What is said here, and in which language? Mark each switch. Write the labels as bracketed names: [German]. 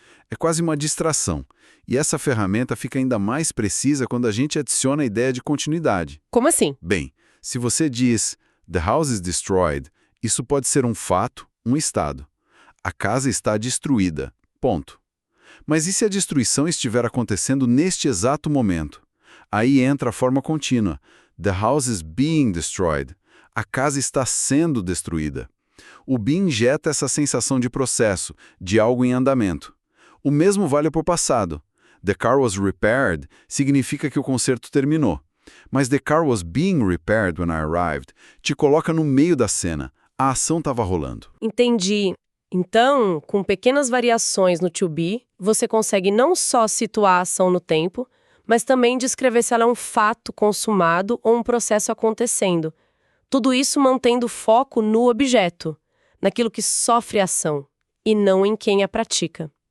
[Portuguese] É quase uma distração, e essa ferramenta fica ainda mais precisa quando a gente adiciona a ideia de continuidade. Como assim? Bem, se você diz [English] "The house is destroyed", [Portuguese] isso pode ser um fato, um estado. A casa está destruída. Ponto. Mas e se a destruição estiver acontecendo neste exato momento? Aí entra a forma contínua. [English] The house is being destroyed. [Portuguese] A casa está sendo destruída. O be injeta essa sensação de processo, de algo em andamento. O mesmo vale para o passado. [English] The car was repaired [Portuguese] significa que o conserto terminou. Mas [English] the car was being repaired when I arrived [Portuguese] te coloca no meio da cena. A ação estava rolando. Entendi. Então, com pequenas variações no to be, você consegue não só situar a ação no tempo, mas também descrever se ela é um fato consumado ou um processo acontecendo. Tudo isso mantendo foco no objeto, naquilo que sofre a ação, e não em quem a pratica.